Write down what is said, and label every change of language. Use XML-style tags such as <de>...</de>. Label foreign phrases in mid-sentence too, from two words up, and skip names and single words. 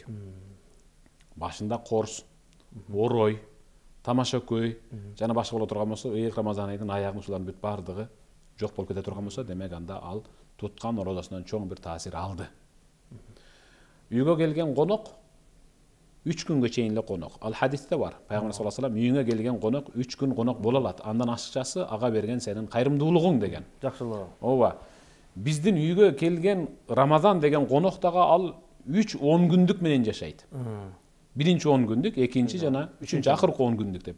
<ky>Башында корс, орой, тамаша көй, жана башка боло турган болсо, ыйык Рамазан айдын аягын ушулардын бүт бардыгы жок болуп кете турган болсо, демек анда ал туткан орозосунан чоң бир таасир алды. Үйгө келген конок 3 күнгө чейин эле конок. Ал хадисте бар. Пайгамбар</ky> <ar>صلى الله عليه وسلم</ar> <ky>үйүңө келген конок 3 күн конок боло алат. Андан ашыкчасы ага берген сенин кайрымдуулугуң деген. Жакшылыгы. Ооба. Биздин үйгө келген Рамазан деген конок дагы ал 3-10 күндүк менен жашайт. Биринчи 10 күндүк, экинчи жана үчүнчү акыркы 10 күндүк деп.</ky>